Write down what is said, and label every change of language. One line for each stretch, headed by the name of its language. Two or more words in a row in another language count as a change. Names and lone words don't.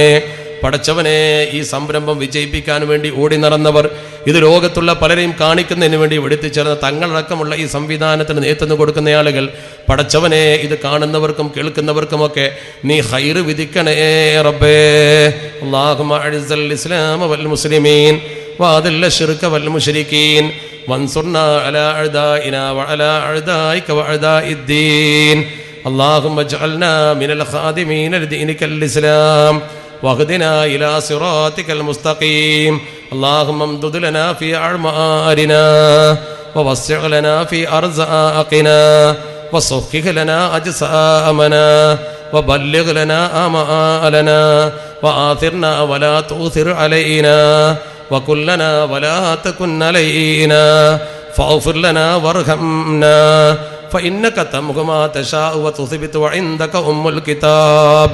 Malayalam: പടച്ചവനെ, ഈ സംരംഭം വിജയിപ്പിക്കാൻ വേണ്ടി ഓടി നടന്നവർ, ഇത് ലോകത്തുള്ള പലരെയും കാണിക്കുന്നതിന് വേണ്ടി വെടുത്തിച്ചേർന്ന തങ്ങളടക്കമുള്ള ഈ സംവിധാനത്തിന് നേതൃത്വം കൊടുക്കുന്ന ആളുകൾ, പടച്ചവനെ, ഇത് കാണുന്നവർക്കും കേൾക്കുന്നവർക്കുമൊക്കെ നീ ഖൈറ് വിധിക്കണേ റബ്ബേ.
Arabic: اللهم أعز الإسلام والمسلمين وأذل الشرك والمشركين وانصرنا على أعدائنا وعلى أعدائك وأعداء الدين. اللهم اجعلنا من الخادمين لدينك الإسلام واهدنا إلى صراطك المستقيم. اللهم امدد لنا في أعمارنا ووسع لنا في أرزاقنا وصحح لنا أجسامنا وبلغ لنا آمالنا وآثرنا ولا تؤثر علينا وكن لنا ولا تكن علينا فاغفر لنا وارحمنا فإنك تمحو ما تشاء وتثبت وعندك أم الكتاب.